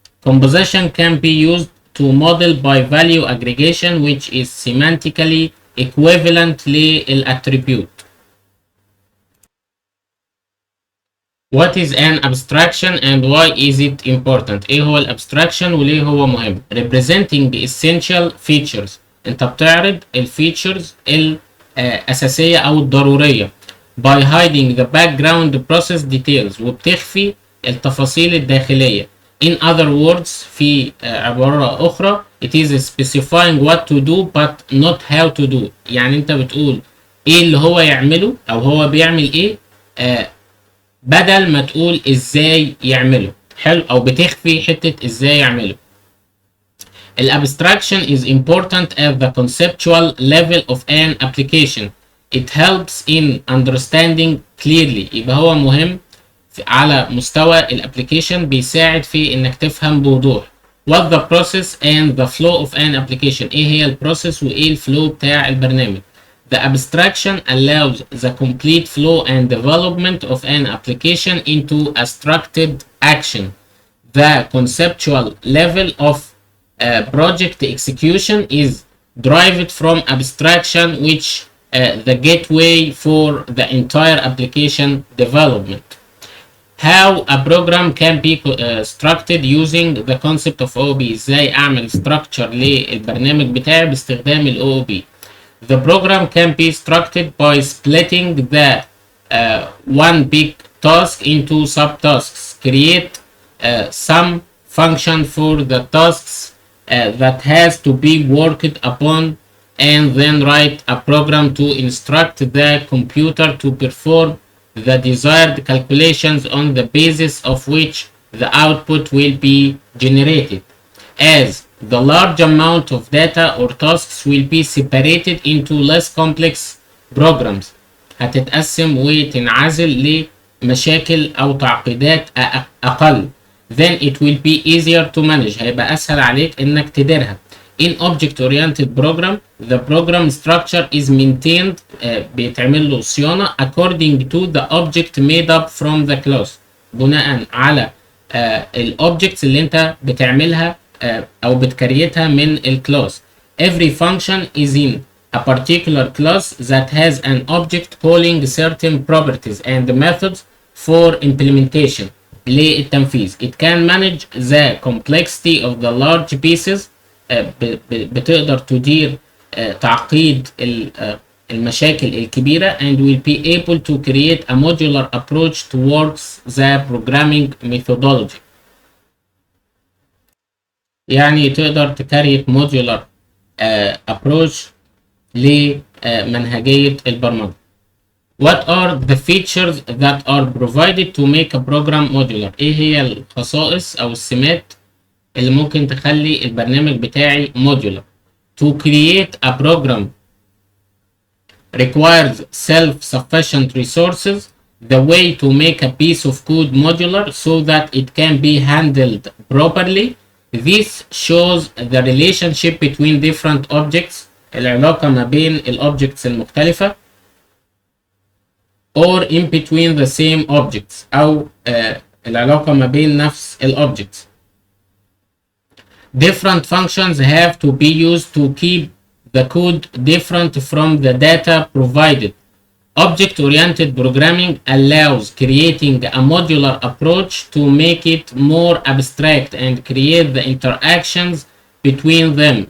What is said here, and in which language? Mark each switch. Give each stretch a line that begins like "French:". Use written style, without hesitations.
English: Composition can be used to model by value aggregation which is semantically equivalent للattribute. What is an abstraction and why is it important؟
Arabic: ايه هو الابستراكشن وليه هو مهم؟
English: Representing essential features.
Arabic: انت بتعرض الفيتشرز الاساسيه او الضروريه
English: by hiding the background process details
Arabic: وبتخفي التفاصيل الداخليه.
English: In other words,
Arabic: في عبارة أخرى,
English: it is specifying what to do but not how to do.
Arabic: يعني أنت بتقول إيه اللي هو يعمله أو هو بيعمل إيه بدل ما تقول إزاي يعمله. حلو، أو بتخفي حتة إزاي يعمله.
English: Abstraction is important at the conceptual level of an application. It helps in understanding clearly.
Arabic: يبقى هو مهم على مستوى الابليكيشن، بيساعد في انك تفهم بوضوح.
English: What the process and the flow of an application.
Arabic: ايه هي البروسيس وايه الفلو بتاع البرنامج.
English: The abstraction allows the complete flow and development of an application into a structured action. The conceptual level of project execution is derived from abstraction, which the gateway for the entire application development. How a program can be structured using the concept of OOP.
Arabic: ازاي اعمل structure للبرنامج بتاعي باستخدام ال OOP.
English: The program can be structured by splitting the one big task into subtasks. Create some function for the tasks that has to be worked upon, and then write a program to instruct the computer to perform the desired calculations on the basis of which the output will be generated. As the large amount of data or tasks will be separated into less complex programs.
Arabic: هتتقسم وتنعزل لمشاكل أو تعقيدات أقل.
English: Then it will be easier to manage.
Arabic: هيبقى أسهل عليك إنك تديرها.
English: In object-oriented program, the program structure is maintained
Arabic: بيتعمل له صيانة
English: according to the object made up from the class.
Arabic: بناء على الobjects اللي انت بتعملها أو بتكريتها من الكلاس.
English: Every function is in a particular class that has an object calling certain properties and methods for implementation
Arabic: للتنفيذ.
English: It can manage the complexity of the large pieces.
Arabic: بتقدر تدير تعقيد المشاكل الكبيرة
English: and will be able to create a modular approach towards the programming methodology.
Arabic: يعني تقدر تكريت modular approach لمنهجية البرمجة.
English: What are the features that are provided to make a program modular؟
Arabic: ايه هي الخصائص او السمات اللي ممكن تخلي البرنامج بتاعي modular؟
English: To create a program requires self-sufficient resources. The way to make a piece of code modular so that it can be handled properly. This shows the relationship between different objects
Arabic: العلاقة ما بين الأوبجكتس المختلفة
English: or in between the same objects
Arabic: أو العلاقة ما بين نفس الأوبجكتس.
English: Different functions have to be used to keep the code different from the data provided. Object-oriented programming allows creating a modular approach to make it more abstract and create the interactions between them.